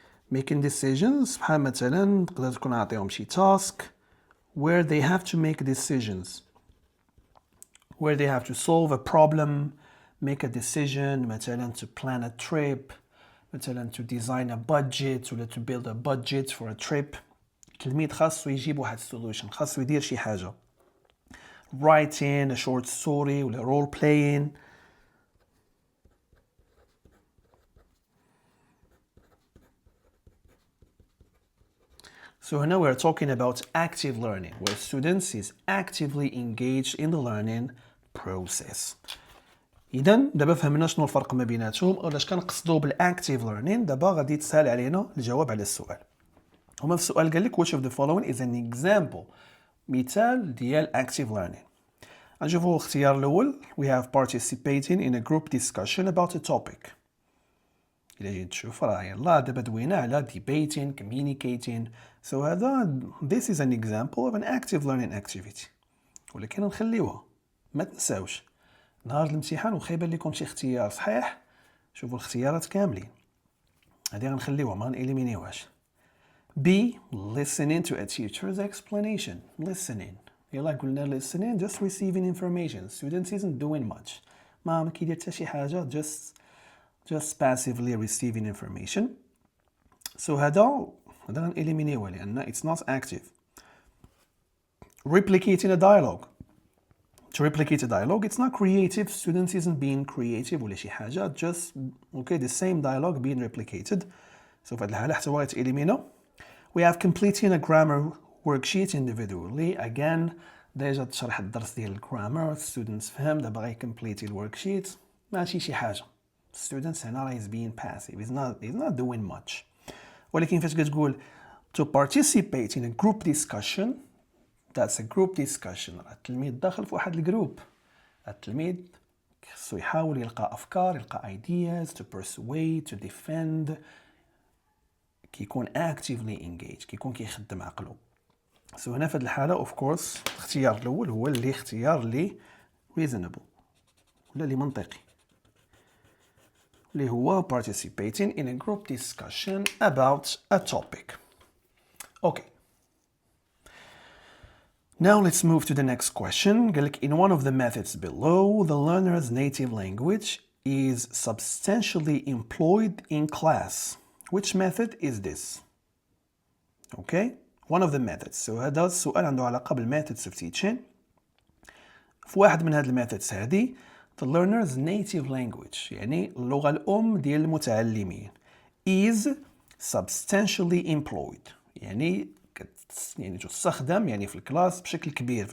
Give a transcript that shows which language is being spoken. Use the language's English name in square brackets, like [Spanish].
[Arabic] بحال مثلا تقدر تكون عطيهم شي [English] task where they have to make decisions, where they have to solve a problem, make a decision. مثلا to plan a trip, مثلا to design a budget [Arabic] ولا [English] to build a budget for a trip. [Arabic] التلميذ خاصو يجيب واحد [English] solution، [Arabic] خاصو يدير شي حاجة. [English] writing a short story [Arabic] ولا [English] role playing. So now we're talking about active learning, where students is actively engaged in the learning process. [Arabic] إذا دابا فهمنا شنو الفرق ما بيناتهم ولا اش كنقصدوا بالactive learning. دابا غادي تسهل علينا الجواب على السؤال. هما في السؤال قال لك [English] which of the following is an example، [Arabic] مثال ديال active learning. غنشوفوا الاختيار الأول [English] we have participating in a group discussion about a topic. [Arabic] إلا جيت تشوف راه يلاه دابا دوينا على [English] debating, communicating. So [Arabic] هذا [English] this is an example of an active learning activity. [Arabic] ولكن نخليوها، ما تنساوش نهار الامتحان وخا يبان لكم شي اختيار صحيح شوفوا الاختيارات كاملين. هذه غنخليوها ما غنإليمينيوهاش. [English] B. Listening to a teacher's explanation. Listening. [Arabic] يلا قلنا [English] listening just receiving information. Students isn't doing much. [Arabic] ما كيدير حتى شي حاجة [English] just passively receiving information. So [Arabic] هذا غنإليمينيوه لأن [English] it's not active. Replicating a dialogue. To replicate a dialogue, it's not creative. Students isn't being creative [Arabic] ولا شي حاجة. [English] Just okay, the same dialogue being replicated. So [Arabic] في هذه الحالة حتى هو غيتإليمينا. [English] We have completing a grammar worksheet individually. [Arabic] Again, ديجا تشرح الدرس ديال الجرامر. [English] Students [Arabic] فهم دابا غيكمبليتي الوركشيت. ماشي شي حاجة. [English] Students [Arabic] هنا [English] is being passive. He's not doing much. [Arabic] ولكن فاش كتقول [English] to participate in a group discussion, that's a group discussion. [Arabic] التلميذ داخل في واحد الجروب. التلميذ خصو يحاول يلقى أفكار، يلقى ideas [English] to persuade, to defend. [Arabic] كيكون [English] actively engaged، [Arabic] كيكون كيخدم عقله. So هنا في هذه الحالة of course الاختيار الأول هو اللي اختيار اللي reasonable ولا اللي منطقي، اللي هو [English] participating in a group discussion about a topic. Okay. Now let's move to the next question. [Arabic] قال لك [English] in one of the methods below, the learner's native language is substantially employed in class. Which method is this? Okay. One of the methods. [Arabic] So هذا السؤال عنده علاقة بالmethods of teaching. في واحد من هاد الميثودز هادي [English] the learner's native language [Arabic] يعني اللغة الأم ديال المتعلمين [English] is substantially employed [Arabic] يعني تستخدم يعني في الكلاس بشكل كبير.